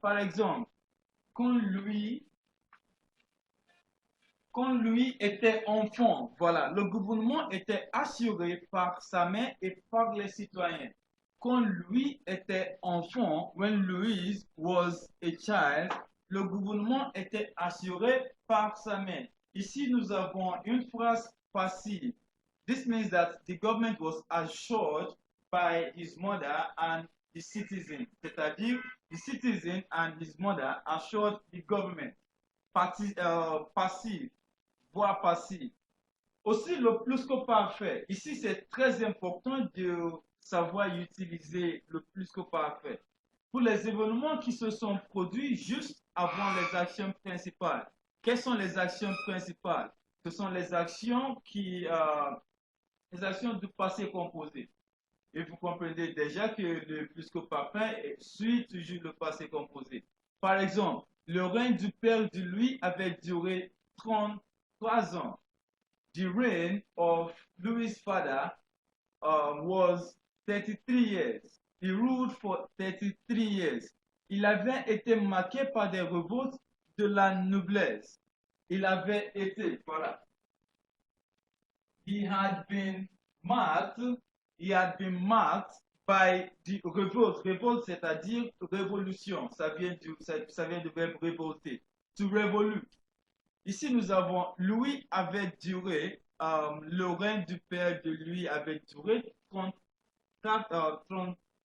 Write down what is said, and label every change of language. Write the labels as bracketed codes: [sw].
[fr] Par exemple, quand lui était enfant, voilà, le gouvernement était assuré par sa mère et par les citoyens. Quand lui était enfant, [en] when Louise was a child, [fr] le gouvernement était assuré par sa mère. Ici, nous avons une phrase passive. [en] This means that the government was assured by his mother and the citizen. [fr] C'est-à-dire, [en] the citizen and his mother assured the government. [fr] Passive, voix passive. Aussi, le plus que parfait. Ici, c'est très important de savoir utiliser le plus que parfait. Pour les événements qui se sont produits juste avant les actions principales. Quelles sont les actions principales? Ce sont les actions du passé composé. Et vous comprenez déjà que le plus que parfait suit toujours le passé composé. Par exemple, le règne du père de Louis avait duré 33 ans. [en] The reign of Louis' father was 33 years. He ruled for 33 years. [fr] Il avait été marqué par des révoltes de la noblesse. Il avait été, voilà. [en] He had been marked by the revolt. [fr] Revolt, c'est-à-dire révolution. Ça vient du verbe révolter. [en] To revolute. [fr] Ici, nous avons Louis avait duré, le règne du père de Louis avait duré 33 ans.